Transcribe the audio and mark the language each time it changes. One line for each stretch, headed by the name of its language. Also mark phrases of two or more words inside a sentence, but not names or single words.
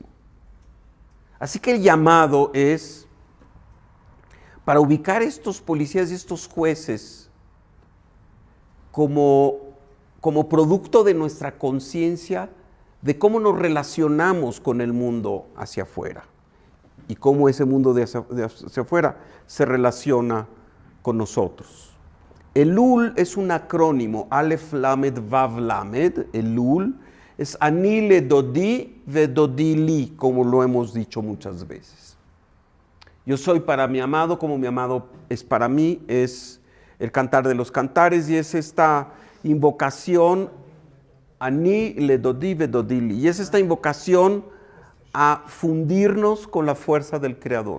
Spanish: Así que el llamado es para ubicar estos policías y estos jueces como producto de nuestra conciencia de cómo nos relacionamos con el mundo hacia afuera y cómo ese mundo de hacia afuera se relaciona con nosotros. Elul es un acrónimo,
Hebrew: אלף למד וו למד.
Spanish: Elul es
Hebrew: אני לדודי ודודי לי,
Spanish: como lo hemos dicho muchas veces. Yo soy para mi amado como mi amado es para mí, es el cantar de los cantares y es esta invocación
Hebrew: אני לדודי ודודי לי.
Spanish: Y es esta invocación a fundirnos con la fuerza del Creador.